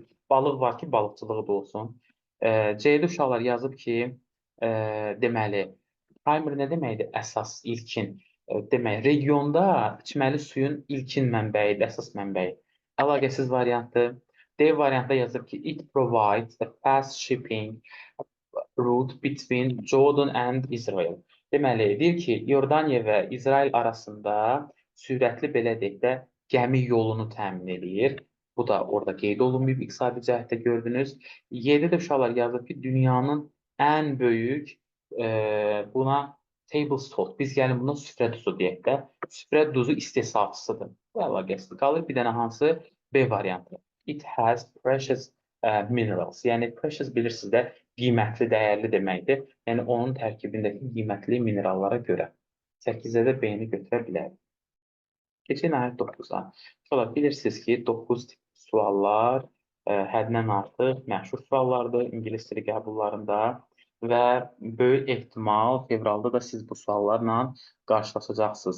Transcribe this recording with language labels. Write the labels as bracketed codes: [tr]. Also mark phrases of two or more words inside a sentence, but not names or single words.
[az] Balıq var ki, balıqçılığı da olsun. C-də uşaqlar yazıb ki, deməli, primary nə deməkdir? Əsas, ilkin. Demək, regionda içməli suyun ilkin mənbəyidir, əsas mənbəyi. Əlaqəsiz variantdır. D variantda yazıb ki, [en] it provides the fast shipping route between Jordan and Israel. [az] Deməli, deyir ki, Yordaniya və İsrail arasında sürətli, belə deyək də, gəmi yolunu təmin edir. Bu da orada qeyd olunmayıb, iqtisadi cəhətdə gördünüz. Y-də də uşaqlar yazıb ki, dünyanın ən böyük buna [en] table salt, [az] biz gəlin buna süfrə duzu deyək də, süfrə duzu istehsalçısıdır. Bu əlaqəsidir. Qalır bir dənə hansı? B variantı. [en] It has precious minerals. [az] Yəni precious bilirsiniz də qiymətli, dəyərli deməkdir. Yəni onun tərkibindəki qiymətli minerallara görə. 8-də də B-ni götürə bilərik. Keçək nəhayət 9-a. Sonra bilirsiniz ki, 9 tip suallar həddən artıq məşhur suallardır ingilis dili qəbullarında və böyük ehtimal fevralda da siz bu suallarla qarşılaşacaqsınız.